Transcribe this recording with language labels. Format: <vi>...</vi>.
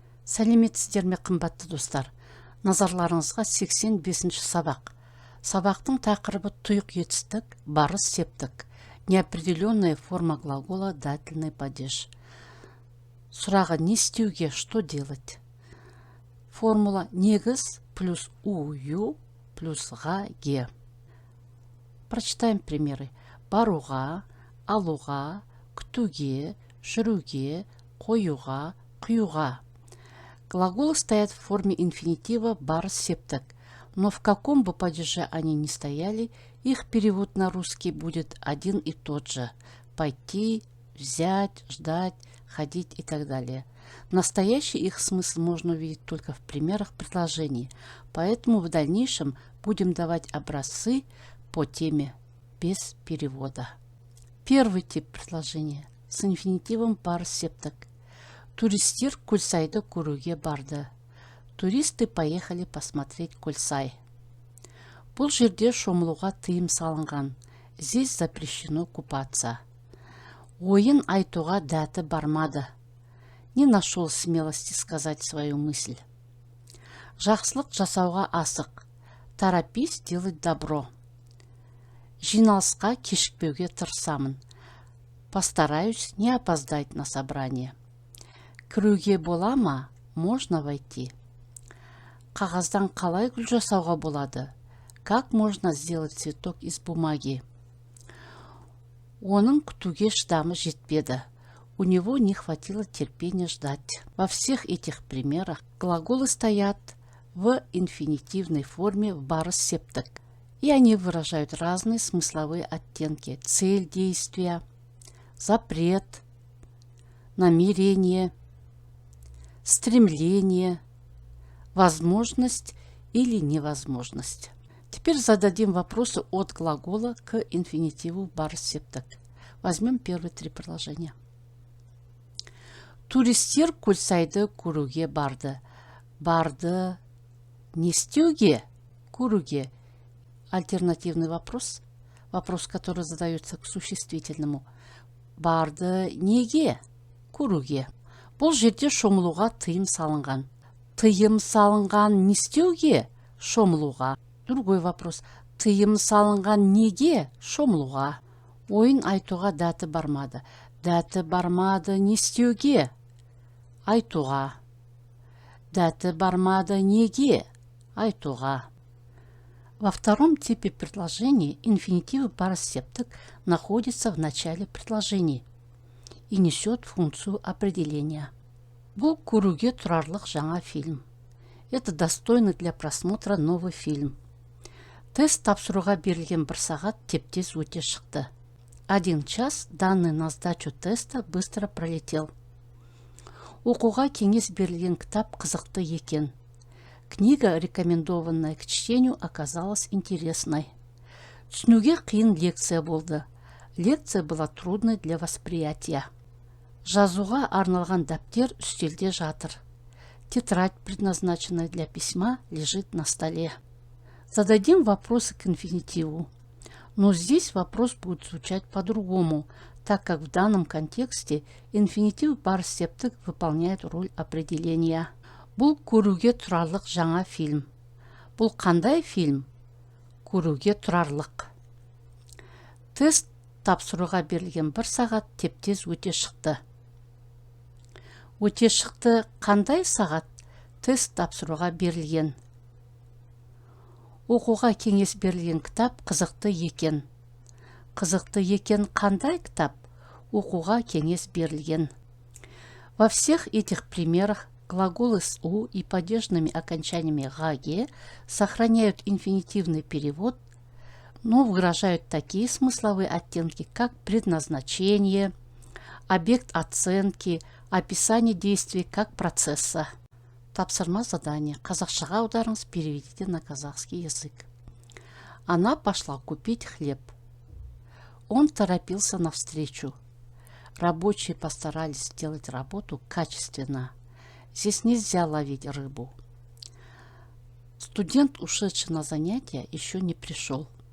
<kk>Сәлеметсіздер ме, қымбатты достар? Назарларыңызға 85-ші сабақ. Сабақтың тақырыбы тұйық етістік, барыс септік.</kk> <ru>Неопределенная форма глагола дательный падеж.</ru> <kk>Сұрағы не істеуге,</kk> <ru>что делать?</ru> <kk>Формула негіз плюс ую плюс ға ге. Прочитаем примеры. Баруға, алуға, күтуге, жүруге, қоюға, құюға.</kk> <ru>Глаголы стоят в форме инфинитива барыс септік, но в каком бы падеже они ни стояли, их перевод на русский будет один и тот же. Пойти, взять, ждать, ходить и так далее. Настоящий их смысл можно увидеть только в примерах предложений, поэтому в дальнейшем будем давать образцы по теме без перевода. Первый тип предложения с инфинитивом барыс септік.</ru> <kk>Туристер Көлсайды көруге барды.</kk> <ru>Туристы поехали посмотреть Көлсай.</ru> <kk>Бұл жерде шомылуға тыйым салынған.</kk> <ru>Здесь запрещено купаться.</ru> <kk>Ойын айтуға дәті бармады.</kk> <ru>Не нашел смелости сказать свою мысль.</ru> <kk>Жақсылық жасауға асық.</kk> <ru>Торопись делать добро.</ru> <kk>Жиналысқа кешікпеуге тырысамын.</kk> <ru>Постараюсь не опоздать на собрание.</ru> <kk>Кіруге бола ма?</kk> <ru>Можно войти.</ru> <kk>Қағаздан қалай гүл жасауға болады?</kk> <ru>Как можно сделать цветок из бумаги?</ru> <kk>Оның күтуге шыдамы жетпеді.</kk> <ru>У него не хватило терпения ждать. Во всех этих примерах глаголы стоят в инфинитивной форме в барыс септік, и они выражают разные смысловые оттенки: цель действия, запрет, намерение, стремление, возможность или невозможность. Теперь зададим вопросы от глагола к инфинитиву барыс септік. Возьмем первые три предложения.</ru> <kk>Туристер Көлсайды көруге барды. Барды не істеуге? Көруге.</kk> <ru>Альтернативный вопрос. Вопрос, который задается к существительному.</ru> <kk>Барды неге? Көруге. Бұл жерде шомылуға тыйым салынған. Тыйым салынған не істеуге? Шомылуға.</kk> <ru>Другой вопрос.</ru> <kk>Тыйым салынған неге? Шомылуға. Ойын айтуға дәті бармады. Дәті бармады не істеуге? Айтуға. Дәті бармады неге? Айтуға.</kk> <ru>Во втором типе предложений инфинитив барыс септік находится в начале предложений и несет функцию определения.</ru> <kk>Бұл көруге тұрарлық жаңа фильм.</kk> <ru>Это достойный для просмотра новый фильм.</ru> <kk>Тест тапсыруға берілген 1 сағат теп-тез өте шықты.</kk> <ru>1 час, данный на сдачу теста, быстро пролетел.</ru> <kk>Оқуға кеңес берілген кітап қызықты екен.</kk> <ru>Книга, рекомендованная к чтению, оказалась интересной.</ru> <kk>Түсінуге қиын лекция болды.</kk> <ru>Лекция была трудной для восприятия.</ru> <kk>Жазуға арналған дәптер үстелде жатыр.</kk> <ru>Тетрадь, предназначенная для письма, лежит на столе. Зададим вопросы к инфинитиву. Но здесь вопрос будет звучать по-другому, так как в данном контексте инфинитив барыс септік выполняет роль определения.</ru> <kk>Бұл көруге тұрарлық жаңа фильм. Бұл қандай фильм? Көруге тұрарлық. Тест тапсыруға берілген 1 сағат теп-тез өте шықты. Өте шықты қандай сағат? Тест тапсыруға берілген. Оқуға кеңес берілген кітап қызықты екен. Қызықты екен қандай кітап? Оқуға кеңес берілген.</kk> <ru>Во всех этих примерах глаголы с «у» и падежными окончаниями «ға-ге» сохраняют инфинитивный перевод, но выражают такие смысловые оттенки, как предназначение, объект оценки, описание действий как процесса.</ru> <kk>Тапсырма</kk> <ru>задание.</ru> <kk>Қазақшаға аударыңыз,</kk> <ru>переведите на казахский язык. Она пошла купить хлеб. Он торопился навстречу. Рабочие постарались сделать работу качественно. Здесь нельзя ловить рыбу. Студент, ушедший на занятия, еще не пришел.</ru>